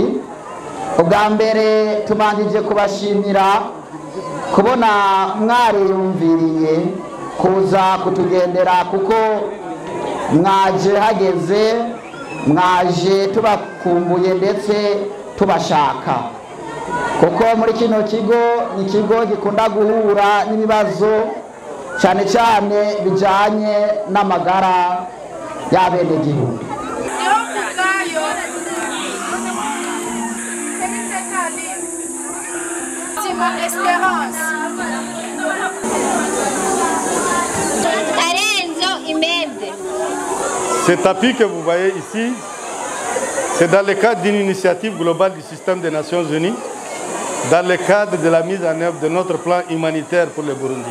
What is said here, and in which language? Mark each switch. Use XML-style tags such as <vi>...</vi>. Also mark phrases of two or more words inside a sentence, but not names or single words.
<rn>ubwa mbere tumanjije kubashimira kubona mwariyumviriye kuza kutugendera, kuko mwaje hageze, mwaje tubakumbuye ndetse tubashaka, kuko muri kino kigo ni ikigo gikunda guhura n'ibibazo cyane cyane bijanye n'amagara y'abenegihugu.</rn> <fr>Cet appui que vous voyez ici, c'est dans le cadre d'une initiative globale du système des Nations Unies, dans le cadre de la mise en œuvre de notre plan humanitaire pour le Burundi.</fr>